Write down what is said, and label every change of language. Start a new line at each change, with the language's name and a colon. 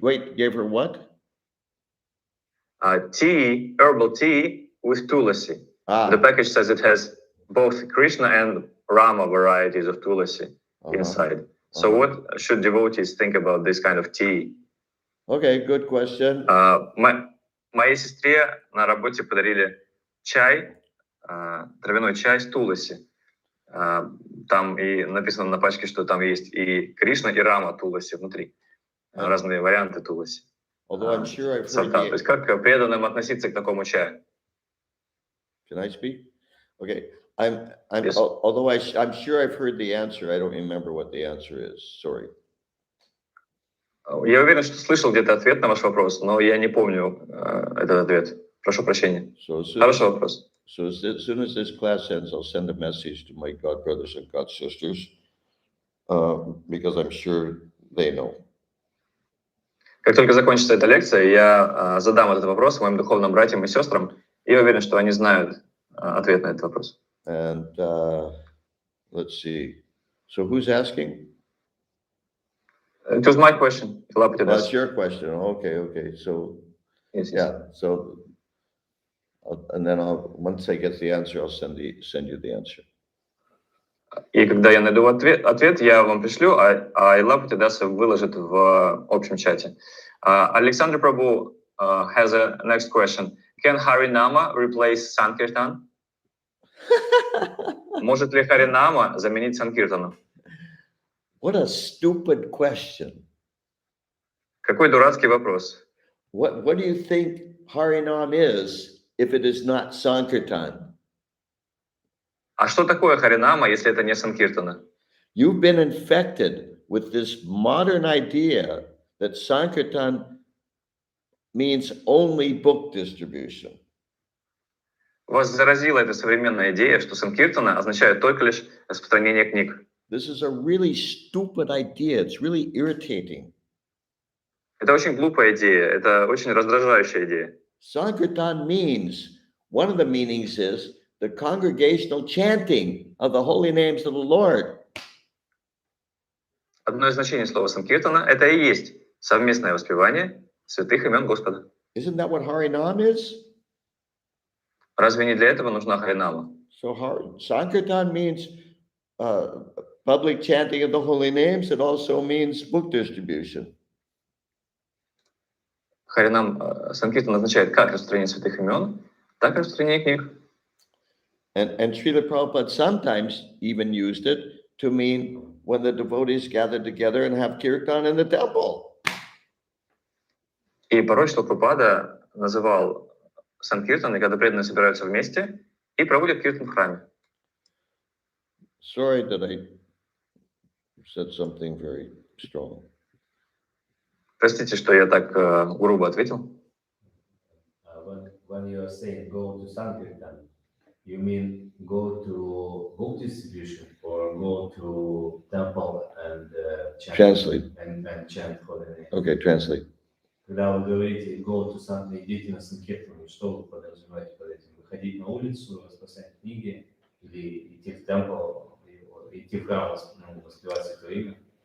English: Wait. Gave her what? Tea, herbal tea with Tulsi. The package says it has both Krishna and Rama varieties of Tulsi inside. So what should devotees think about this kind of tea? Okay, good question.
Russian: Моей сестре на работе подарили чай, травяной чай с Tulsi. Там и написано на пачке, что там есть и Кришна, и Рама Tulsi внутри. Разные варианты Tulsi.
English: Although I'm sure I've heard
Russian: То есть как преданным относиться к такому чаю?
English: Can I speak? Okay. I'm Yes. Although I'm sure I've heard the answer, I don't remember what the answer is. Sorry.
Russian: Я уверен, что слышал где-то ответ на ваш вопрос, но я не помню этот ответ. Прошу прощения. Хороший вопрос.
English: So as soon as this class ends, I'll send a message to my god brothers and god sisters, because I'm sure they know.
Russian: Как только закончится эта лекция, я задам этот вопрос моим духовным братьям и сестрам, и я уверен, что они знают ответ на этот вопрос.
English: And let's see. So who's asking? It was my question. That's your question. Okay. So Yes. yeah. So and then once I get the answer, I'll send you the answer.
Russian: И когда я найду ответ, я вам пришлю, а Илапати Даса выложит в общем чате.
English: Alexander Prabhu has a next question. Can Harinama replace Sankirtan?
Russian: Может ли Харинама заменить Санкиртану?
English: What a stupid question.
Russian: Какой дурацкий вопрос.
English: What do you think Harinam is if it is not Sankirtan?
Russian: А что такое Харинама, если это не Санкиртана?
English: You've been infected with this modern idea that Sankirtan means only book distribution.
Russian: Вас заразила эта современная идея, что Санкиртана означает только лишь распространение книг.
English: This is a really stupid idea. It's really irritating.
Russian: Это очень глупая идея, это очень раздражающая идея.
English: Sankirtan means, one of the meanings is the congregational chanting of the holy names of the Lord.
Russian: Одно из значений слова Санкиртана — это и есть совместное воспевание святых имен Господа.
English: Isn't that what Harinam is?
Russian: Разве не для этого нужна Харинама?
English: So Sankirtan means public chanting of the holy names. It also means book distribution.
Russian: Санкиртан означает как распространение святых имен, так и распространение книг.
English: And Srila Prabhupada sometimes even used it to mean when the devotees gather together and have kirtan in the temple.
Russian: И порой Шрила Прабхупада называл Санкиртан, когда преданные собираются вместе и проводят киртан в храме.
English: Sorry that I said something very strong.
Russian: Простите, что я так грубо ответил.
English: When you are saying go to Sankirtan, you mean go to book distribution or go to temple and chant? Translate. And chant for the name. Okay, translate.
Russian: Когда вы говорите
English: go to Sankirtan,
Russian: идите на Санкиртан, что вы подразумеваете под этим? Выходить на улицу, распространять книги или идти в темпл, идти в храм, воспевать святое имя?